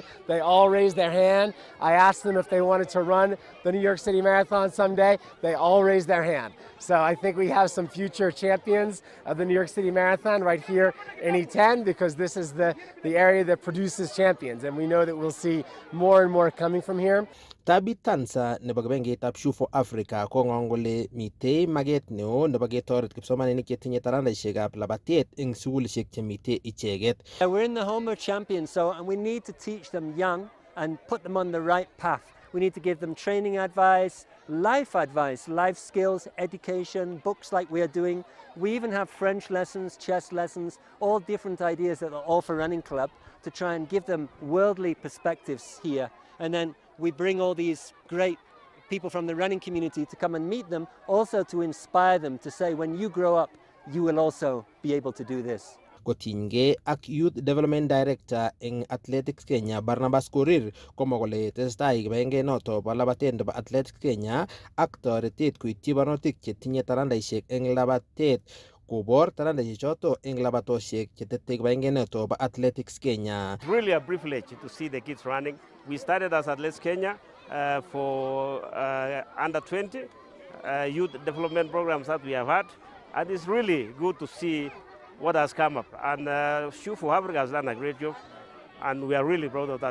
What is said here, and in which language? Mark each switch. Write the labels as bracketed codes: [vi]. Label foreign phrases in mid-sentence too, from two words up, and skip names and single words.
[en] They all raised their hand. I asked them if they wanted to run the New York City Marathon someday. They all raised their hand. So I think we have some future champions of the New York City Marathon right here in E10, because this is the area that produces champions, and we know that we'll see more and more coming from here. [kln] Tabit Tansa nebo kibengetab Shoe for Africa kong'ong kole mitei maget neo nebo ketoret kipsomaninik chetinye talantaisiekab labatet eng sukulisiek chemitei icheget. [en] We're in the home of champions, and we need to teach them young and put them on the right path. We need to give them training advice, life skills, education, books like we are doing. We even have French lessons, chess lessons, all different ideas at the All for Running Club to try and give them worldly perspectives here. And then we bring all these great people from the running community to come and meet them, also to inspire them to say, when you grow up, you will also be able to do this. [kln] Kotinygei ak [en] Youth Development Director [kln] eng Athletics Kenya Barnabas Korir komwa kole tesetai kibagenge noto bo labatet nebo Athletics Kenya ak toretet koityi barnotik chetinye talantaisiek eng labatet kobor talantaisiek choto eng labatosiek chetete kibagenge noto bo Athletics Kenya. [en] It's really a privilege to see the kids running. We started as Athletics Kenya for under 20 youth development programs that we have had, and it's really good to see what has come up. And Shoe for Africa has done a great job, and we are really proud of that.